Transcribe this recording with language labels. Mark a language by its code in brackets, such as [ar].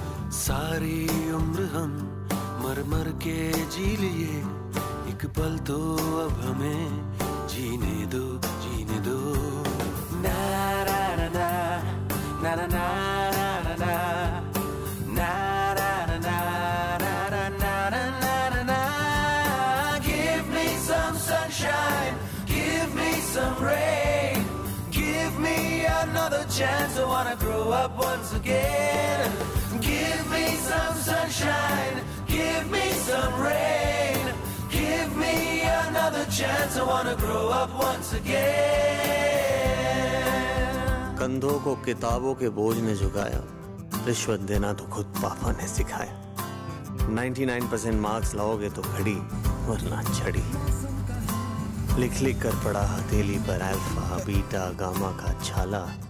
[hi] सारी उम्र हम मर मर के जी लिए एक पल तो अब हमें जीने दो, जीने दो. ना ना ना ना ना ना ना ना ना ना na na na na na na na. [en] Give me some sunshine, give me some rain, give me another chance. I wanna grow up once again. Give me some sunshine, give me some rain, give me another chance. I wanna grow up once again. [hi] कंधों को किताबों के बोझ ने झुकाया, रिश्वत देना तो खुद पापा ने सिखाया. 99% मार्क्स लाओगे तो घड़ी वरना छड़ी. लिख लिख कर पड़ा हथेली पर अल्फा बीटा गामा का छाला.